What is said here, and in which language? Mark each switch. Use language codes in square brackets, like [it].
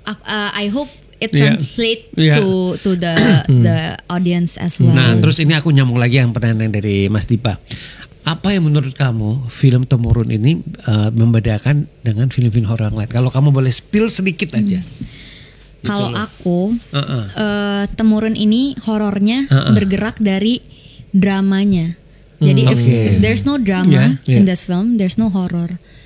[en] I hope it translate to the audience as well. [id] Nah, terus ini aku nyambung lagi yang pertanyaan dari Mas Dipa. Apa yang menurut kamu film Temurun ini membedakan dengan film-film horor lain? Kalau kamu boleh spill sedikit aja. Kalau aku Temurun ini horornya bergerak dari dramanya. [en] Jadi if there's no drama in this film, there's no horror.